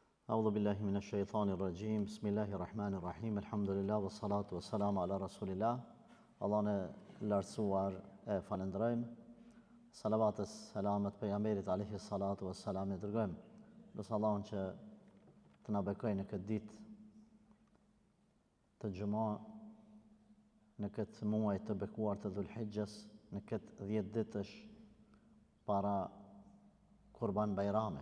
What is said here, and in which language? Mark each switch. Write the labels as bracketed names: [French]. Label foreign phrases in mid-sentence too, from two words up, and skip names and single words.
[Arabic] أعوذ بالله من الشيطان الرجيم. بسم الله الرحمن الرحيم. الحمد لله والصلاة والسلام على رسول الله. [Albanian] Allahun e lartësuar e falenderojmë. Salavat e selamet pejgamberit [Arabic] عليه الصلاة والسلام [Albanian] e dërgojmë. Lutë Allahun që të na bekojë në këtë ditë të xhumë, në këtë muaj të bekuar të Dhulhijhes, në këtë 10 ditësh para Kurban Bayramit.